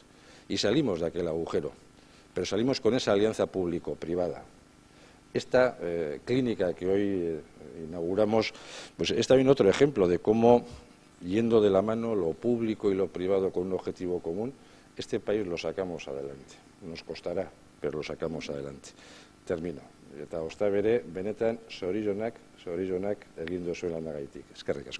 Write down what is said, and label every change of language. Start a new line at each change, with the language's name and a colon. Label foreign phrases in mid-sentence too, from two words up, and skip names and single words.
Spanish: Y salimos de aquel agujero, pero salimos con esa alianza público-privada. Esta clínica que hoy inauguramos, pues es también otro ejemplo de cómo, yendo de la mano lo público y lo privado con un objetivo común, este país lo sacamos adelante. Nos costará, pero lo sacamos adelante. Termino.
Basque: Eta osta bere, benetan zorionak egin duzuen lanagaitik. Eskerrik asko.